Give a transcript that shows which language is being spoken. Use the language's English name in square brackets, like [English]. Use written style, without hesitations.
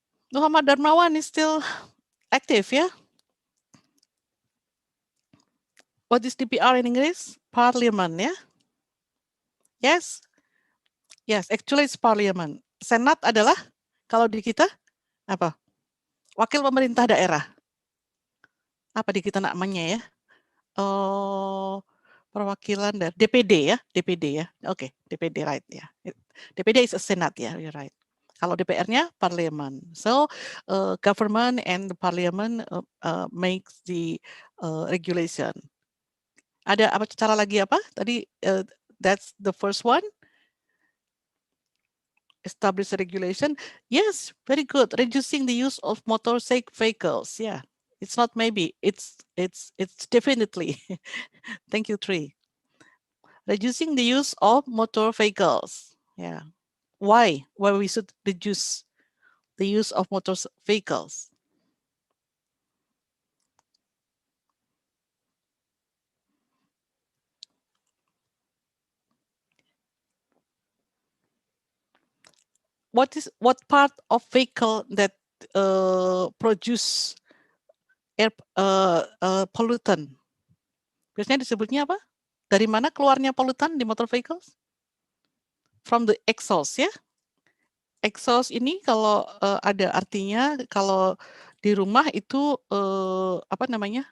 [English] Muhammad Darmawan is still active, ya. What is DPR in English? Parliament, ya. Yes. Yes, actually it's parliament. [Indonesian] Senat adalah kalau di kita apa? Wakil pemerintah daerah. Apa di kita namanya, ya? Oh, perwakilan dari DPD, ya, DPD, ya. Oke, DPD, right, ya. [English] DPD is a senat, ya, you're right. Kalau DPR-nya parliament. So government and the parliament makes the regulation. [Indonesian] Ada apa cara lagi apa? Tadi that's the first one. [English] Establish a regulation. Yes, very good. Reducing the use of motorcycle vehicles. Yeah, it's not maybe. It's definitely. Thank you, Tri. Reducing the use of motor vehicles. Yeah. Why? Why we should reduce the use of motor vehicles? What part of vehicle that produce air pollutant? [Indonesian] Biasanya disebutnya apa? Dari mana keluarnya polutan di motor vehicles? From the exhaust, ya. Exhaust ini kalau ada artinya kalau di rumah itu apa namanya?